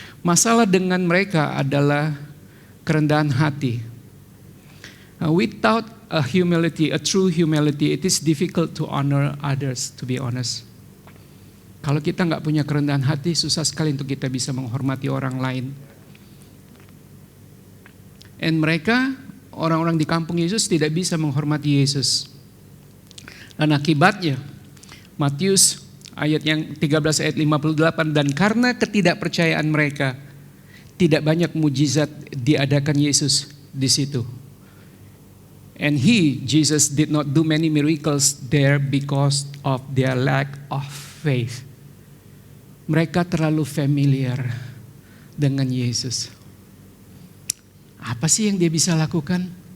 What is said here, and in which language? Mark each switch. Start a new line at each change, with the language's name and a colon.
Indonesian: Masalah dengan mereka adalah kerendahan hati.
English: Without a true humility, it is difficult to honor others, to be honest.
Indonesian: Kalau kita nggak punya kerendahan hati, susah sekali untuk kita bisa menghormati orang lain. And mereka, orang-orang di kampung Yesus tidak bisa menghormati Yesus. Dan akibatnya, Matius ayat yang 13 ayat 58, dan karena ketidakpercayaan mereka, tidak banyak mujizat diadakan Yesus di situ.
English: And Jesus did not do many miracles there because of their lack of faith.
Indonesian: Mereka terlalu familiar dengan Yesus. Apa sih yang dia bisa lakukan?